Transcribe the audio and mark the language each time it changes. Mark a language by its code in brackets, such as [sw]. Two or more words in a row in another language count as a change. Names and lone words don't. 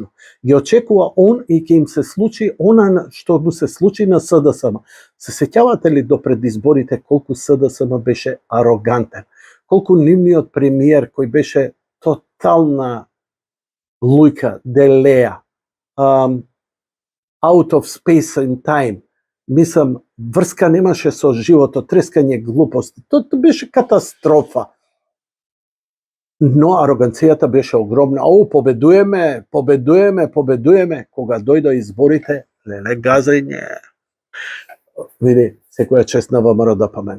[mk] Ги очекува он и ќе им се случи она што му се случи на СДСМ. Се сеќавате ли до пред изборите колку СДСМ беше арогантен? Колку нивниот премиер кој беше тотална лујка, делеја, [en] out of space and time, [mk] мислам, врска немаше со животот, трескање глупости. Тоа беше катастрофа. Но ароганцијата беше огромна. Победуеме. Кога дојдо изборите, леле газење. Види, секоја чест на ВМРО ДПМН.